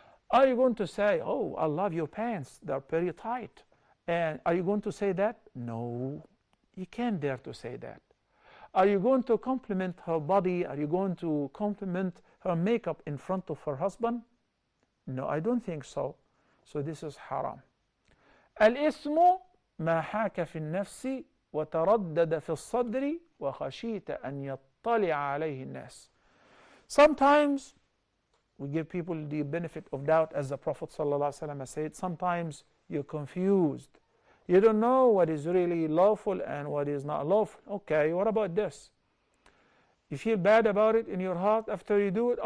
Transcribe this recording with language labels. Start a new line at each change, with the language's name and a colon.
English: Are you going to say, oh, I love your pants, they're very tight? And are you going to say that? No, you can't dare to say that. Are you going to compliment her body? Are you going to compliment her makeup in front of her husband? No, I don't think so. So this is haram.
Arabic: الاسم ما حاك في النفس وتردد في الصدر وخشيت أن يطلع عليه الناس.
English: Sometimes we give people the benefit of doubt, as the Prophet ﷺ said. Sometimes you're confused. You don't know what is really lawful and what is not lawful. Okay, what about this? You feel bad about it in your heart after you do it?